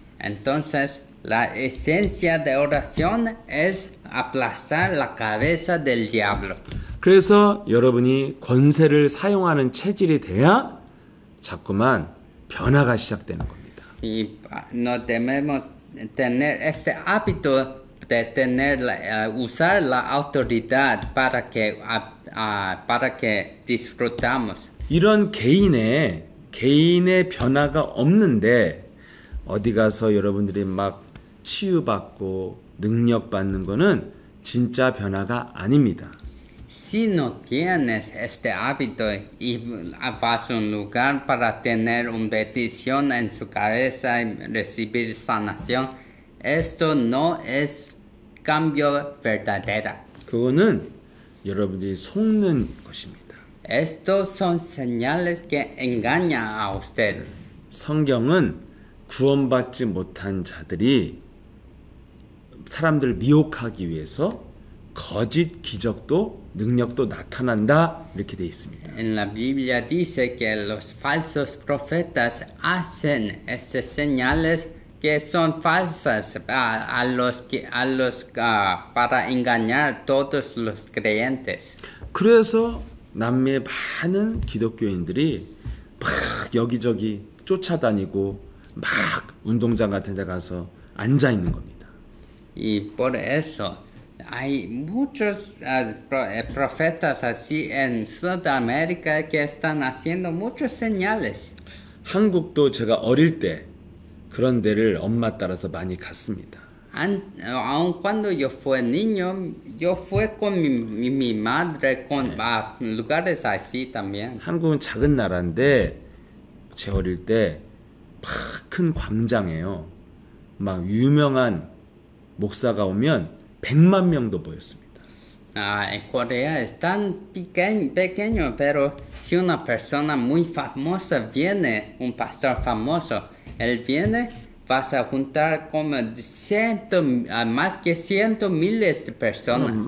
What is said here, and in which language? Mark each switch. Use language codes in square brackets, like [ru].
[es] Entonces, la esencia de oración es aplastar la cabeza del diablo. [ko] 그래서 여러분이 권세를 사용하는 체질이 돼야 자꾸만 변화가 시작되는 겁니다. [es] Y no debemos tener este hábito de usar la autoridad para que disfrutamos. [ko] 이런 개인의 변화가 없는데 어디 가서 여러분들이 막 치유받고 능력받는 거는 진짜 변화가 아닙니다. [es] Si no tienes este hábito y vas a un lugar para tener una bendición en su cabeza y recibir sanación, esto no es cambio verdadero. [ko] 그거는 여러분들이 속는 것입니다. [es] Estos son señales que engañan a usted. [ko] 성경은 구원받지 못한 자들이 사람들 미혹하기 위해서 거짓 기적도 능력도 나타난다 이렇게 돼 있습니다. [es] En la Biblia dice que los falsos profetas hacen estas señales que son falsas para engañar todos los creyentes. [ko] 그래서 남미의 많은 기독교인들이 막 여기저기 쫓아다니고 막 운동장 같은 데 가서 앉아 있는 겁니다. [es] Y por eso hay muchos profetas así en Sudamérica que están haciendo muchas señales. [ko] 한국도 제가 어릴 때 그런 데를 엄마 따라서 많이 갔습니다. [es] Aun cuando yo fui niño, yo fui con mi madre a lugares así también. [ko] 한국은 작은 나라인데 제 어릴 때 큰 광장에요. 막 유명한 목사가 오면 100만 명도 보였습니다. [es] En Corea es tan pequeño, pero si una persona muy famosa viene, un pastor famoso, él viene, vas a juntar como más que 100 miles de personas.